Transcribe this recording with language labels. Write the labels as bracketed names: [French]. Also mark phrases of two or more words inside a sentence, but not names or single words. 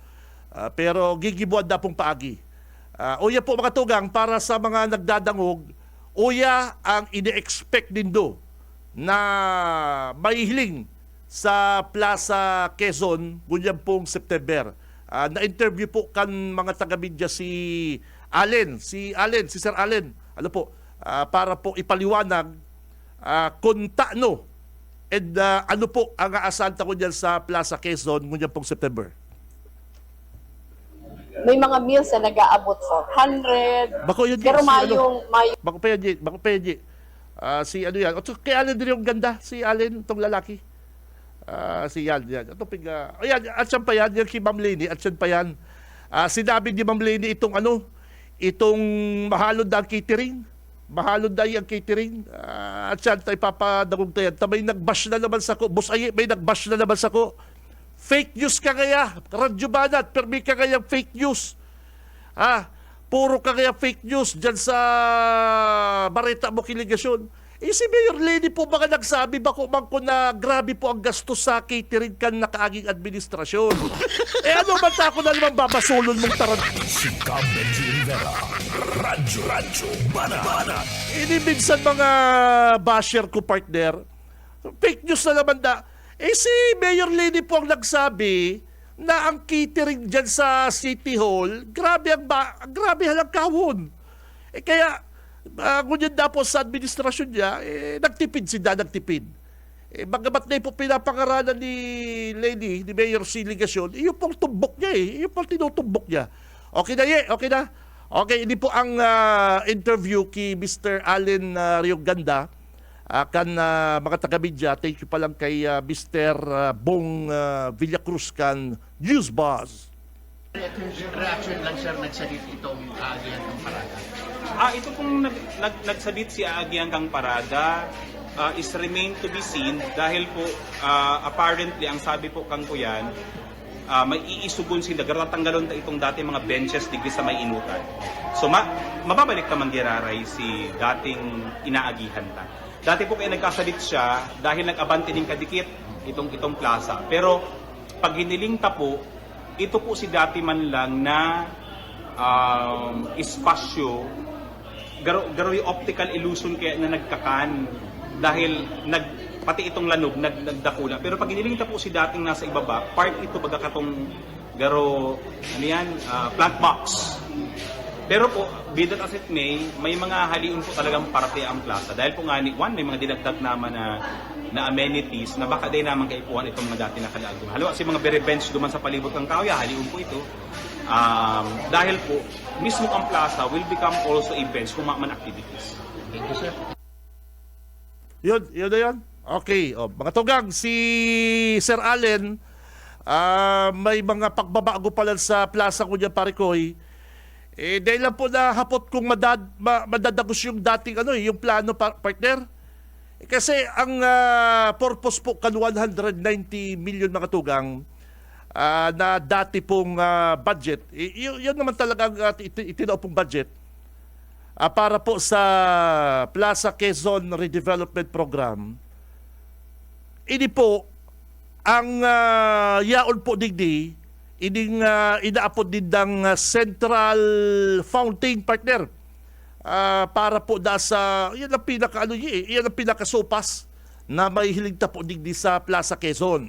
[Bikol] Pero gigibuan na pong paagi. Uya po mga tugang, para sa mga nagdadangog, uya ang ine-expect din do na mahihiling sa Plaza Quezon gunyang pong September. Na-interview po kan mga taga-media si Sir Allen. Ano po? Para po ipaliwanag kung taano and ano po ang aasahan ko dyan sa Plaza Quezon gunyang pong September. May mga meals na nag-aabot 400. Bako yun, pero si, bako pa yan. Si ano yan. Kay Allen din yung ganda. Si Allen, itong lalaki. Si yan. Ito piga. Ayan, at siyan pa yan. Yan kay Ma'am Leni. At siyan pa yan. Sinabi ni Ma'am Leni itong itong mahalod na ang catering. Mahalod na ang catering. At siyan tayo papadagong tayo. May nag-bash na naman sa ko. Boss Aye, may nag-bash na naman sa ko. [English] Fake news [Bikol] ka kaya, Radyo Banat, permi ka kaya [English] fake news. [Bikol] Puro ka kaya [English] fake news [Bikol] dyan sa Bareta mo Kiligasyon. Si Mayor Lady po baka nagsabi ba ko na grabe po ang gastos sa catering kan nakaaging administrasyon. Ano ba tako na naman babasulon mong tarant? Si Cab Benji Rivera. Radyo Banat. Minsan mga basher ko, partner, [English] fake news [Bikol] na naman si Mayor Lady po ang nagsabi na ang catering dyan sa City Hall, grabe halang kahon. Kaya, ngunyan na po sa administrasyon niya, nagtipid. Bagamat na po pinapangaralan ni Mayor Siligasyon, iyon pong tumbok niya iyon pong tinutumbok niya. Okay na. Okay, hindi po ang interview kay Mr. Allen Rioganda. Mga taga-media, [English] thank you [Bikol] pa lang kay Mr. Bong Villacruz kan News Buzz. Reaction lang sir, nagsalit itong Aagi hanggang Parada. Ito pong nagsalit si Aagi hanggang Parada [English] is remain to be seen [Bikol] dahil po apparently ang sabi po kang Kuyan, may iisugon sila, tanggalon ta itong dati mga benches digdi sa may inutan. So mababalik naman giraray si dating inaagihan ta. Dati po kaya nagkasalit siya dahil nag-abante din kadikit itong plaza. Pero pag hiniling ta po, ito po si dati man lang na espasyo, garo yung [English] optical illusion [Bikol] kaya na nagkakan dahil pati itong lanog nagdakula. Pero pag iniling po si dating nasa ibaba, part ito baga katong plant box. Pero po, [English] be that as it may [Bikol] mga haliun po talagang parte ang plaza. Dahil po nga, may mga dinagdag naman na amenities na baka din naman kaipuan itong mga dati na kalaagong. Halimbawa, si mga [English] very bench [Bikol] duman sa palibot ng tao, haliun po ito. Dahil po, mismo ang plaza [English] will become also a bench [Bikol] kung man activities. [English] Thank you, sir. [Bikol] Yun na yun. Okay, mga tugang, si Sir Allen, may mga pagbabago pala sa plaza ko dyan, Parikoy. Dahil lang po na hapot kung madadagos yung dating yung plano, partner. Kasi ang purpose po kan 190 million mga tugang na dati pong budget, yun naman talagang itinaw pong budget para po sa Plaza Quezon Redevelopment Program. Ini po ang yaon po digdi inaapod din ng [English] central fountain, [Bikol] partner, para po sa yan ang yan ang pinakasopas na may hiligta po digdi sa Plaza Quezon.